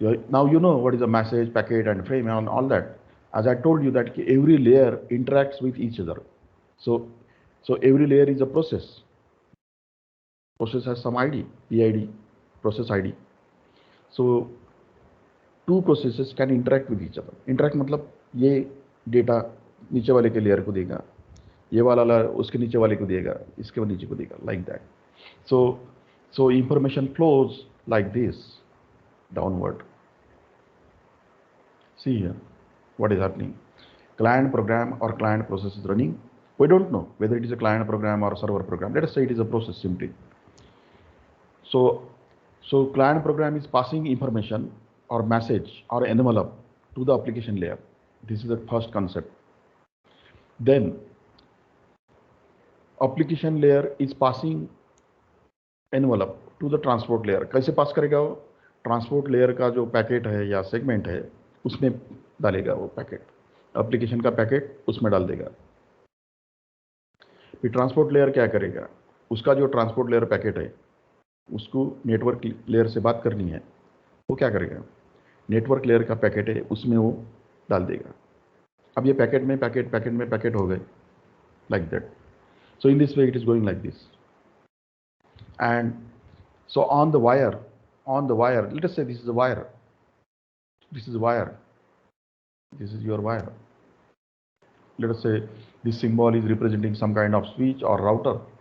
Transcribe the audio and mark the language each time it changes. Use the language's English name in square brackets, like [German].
[English] Now you know what is a message, packet, and frame and all that. As I told you that every layer interacts with each other. So every layer is a process. Process has some ID, PID, process ID. So two processes can interact with each other. [Hindi] Interact मतलब ये data नीचे वाले के layer को देगा, ये वाला उसके नीचे वाले को देगा, इसके नीचे को देगा, like that. [English] So information flows like this downward. See here what is happening. Client program or client process is running. We don't know whether it is a client program or a server program. Let us say it is a process simply. So client program is passing information or message or envelope to the application layer. This is the first concept. Then application layer is passing envelope to the transport layer. [Hindi] कैसे पास करेगा वो? Transport layer का जो packet है या segment है उसमें डालेगा वो पैकेट, एप्लीकेशन का पैकेट उसमें डाल देगा. फिर ट्रांसपोर्ट लेयर क्या करेगा? उसका जो ट्रांसपोर्ट लेयर पैकेट है उसको नेटवर्क लेयर से बात करनी है, वो क्या करेगा? नेटवर्क लेयर का पैकेट है उसमें वो डाल देगा. अब ये पैकेट में पैकेट हो गए, like that. [English] So in this way it is going like this. And so on the wire, let us say this is a wire. This is wire. This is your wire. Let us say this symbol is representing some kind of switch or router.